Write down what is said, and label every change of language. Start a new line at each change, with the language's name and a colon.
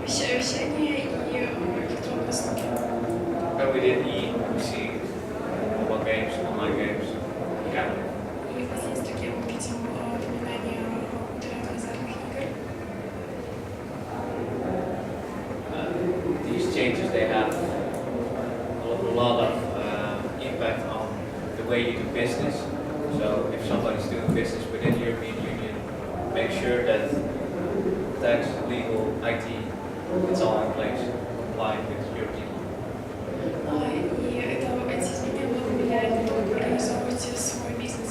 Russian: вещания и электронные услуги.
English: when we did E, we see mobile games, online games, gambling.
Russian: И в последней строке мы видим упоминание азартных игр.
English: These changes, they have a lot of impact on the way you do business. So if somebody's doing business within the European Union, make sure that tax, legal, IT, it's all in place, complying with European law.
Russian: И эти изменения много влияют на то, как вы организовываете свой бизнес.